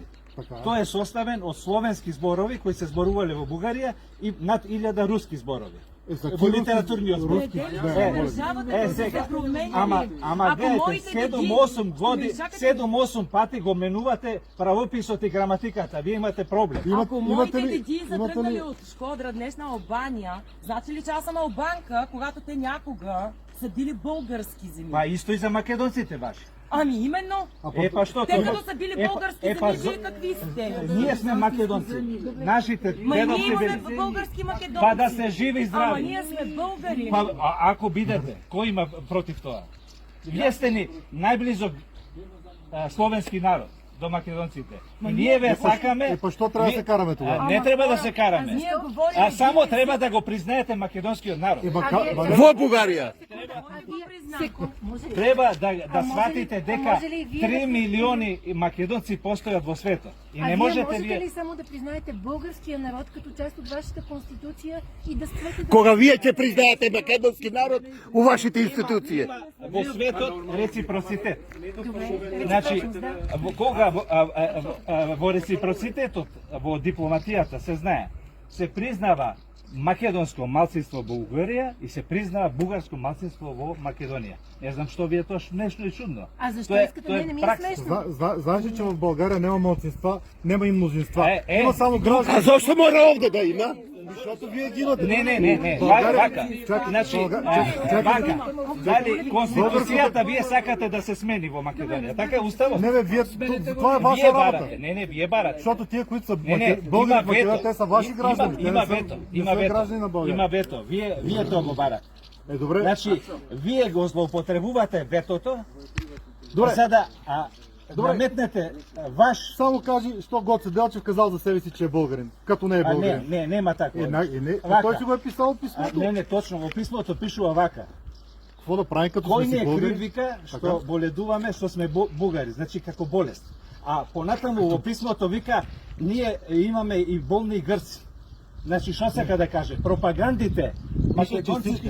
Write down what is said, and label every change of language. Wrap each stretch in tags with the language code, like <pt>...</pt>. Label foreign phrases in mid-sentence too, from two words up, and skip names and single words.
<mk>Тој е составен од словенски зборови кои се зборувале во Бугарија и над 1000 руски зборови. Во литературниот збор. Сега. Ама гледате, 7-8 пати го менувате правописот и граматиката. Вие имате проблем.</mk> <bg>Ако моите деди са тръгнали от Шкодра днес на Албания, значи ли че аз съм албанка, когато те някога са били български земи.</bg> <mk>Па исто и за македонците ваши.</mk> <bg>Ами именно.</bg> <mk>Па што</mk> <bg>Те</bg> <mk>тоа?</mk> <bg>като са били български земи, вие какви сте?</bg> <mk>Ние сме македонци. Нашите Ма ние дедовци имаме били.</mk> <bg>български македонци.</bg> <mk>Па да се живи и</mk> <bg>Ама</bg> <mk>здрави.</mk> <bg>ние сме българи.</bg> <mk>Па ако бидете, кој има против тоа? Вие сте ни најблизок словенски народ до македонците. И ние ве сакаме. Па што треба да се караме тогава? Не треба да се караме. Ние говорим. А само треба да го признаете македонскиот народ. Во Бугарија. Треба да сватите дека 3 милиони македонци постојат во светот. И не можете</mk> <bg>можете</bg> <mk>вие.</mk> <bg>ли само да признаете българския народ като част от вашата конституция и да спрете да...</bg> <mk>Кога вие ќе признаете македонски народ у вашите институции. Во светот реципроцитет. Значи, кога во реципроцитетот, во дипломатијата се знае, се признава македонско малцинство во Бугарија и се признава бугарско малцинство во Македонија. Не знам што ви е тоа нешто и чудно.</mk> <bg>А защо</bg> <mk>Тоа</mk> <bg>искате? Не ми е смешно. Знаеш ли, че в България няма малцинства, няма и мнозинства. Е. Има само граждани.</bg> <mk>А зошто мора овде да има?</mk> <bg>Защото вие ги имате.</bg> <mk>Не. Вака. Значи, вака. Дали конституцијата вие сакате да се смени во Македонија? Така уставот.</mk> <bg>Не бе, вие, това е ваша</bg> <mk>Вие</mk> <bg>работа.</bg> <mk>барате. Не, вие барате.</mk> <bg>Защото тие, които са</bg> <mk>Не,</mk> <bg>българи в</bg> <mk>има</mk> <bg>Македония,</bg> <mk>вето.</mk> <bg>те са ваши граждани. Те</bg> <mk>Има</mk> <bg>не са-</bg> <mk>вето.</mk> <bg>не</bg> <mk>Има</mk> <bg>са граждани на</bg> <mk>вето.</mk> <bg>България.</bg> <mk>Има вето. Вие тоа го барате. Добре. Значи, вие го злоупотребувате ветото, Добре. за да Добре. наметнете ваш...</mk> <bg>Само кажи, що Гоце Делчев казал за себе си, че е българин, като не е българин.</bg> <mk>нема тако.</mk> <bg>А той си го е писал в писмото.</bg> <mk>Не, точно, во писмото пишува вака.</mk> <bg>Какво да правим, като</bg> <mk>Кој</mk> <bg>сме</bg> <mk>не</mk> <bg>си</bg> <mk>е</mk> <bg>българи?</bg> <mk>крив, вика, што</mk> <bg>Така.</bg> <mk>боледуваме, што сме бугари, значи како болест. А понатаму во писмото вика, ние имаме и болни грци. Значи, што сака да каже? Пропагандите, македонците,</mk>